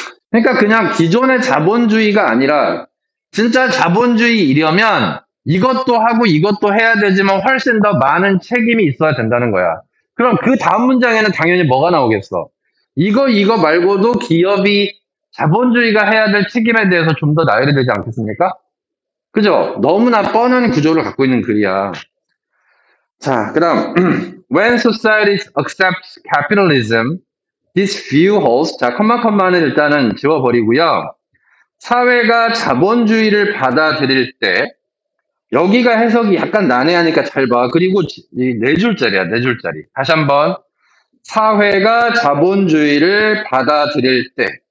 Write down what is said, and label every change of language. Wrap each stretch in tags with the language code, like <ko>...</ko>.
<ko>그러니까 그냥 기존의 자본주의가 아니라 진짜 자본주의이려면 이것도 하고 이것도 해야 되지만 훨씬 더 많은 책임이 있어야 된다는 거야. 그럼 그 다음 문장에는 당연히 뭐가 나오겠어? 이거 말고도 기업이 자본주의가 해야 될 책임에 대해서 좀 더 나열이 되지 않겠습니까? 그죠? 너무나 뻔한 구조를 갖고 있는 글이야. 자, 그 다음.</ko> <en>When society accepts capitalism, this view holds.</en> <ko>자, 컴마는 일단은 지워버리고요. 사회가 자본주의를 받아들일 때, 여기가 해석이 약간 난해하니까 잘 봐. 그리고 네 줄짜리야, 네 줄짜리. 다시 한번. 사회가 자본주의를 받아들일 때.</ko>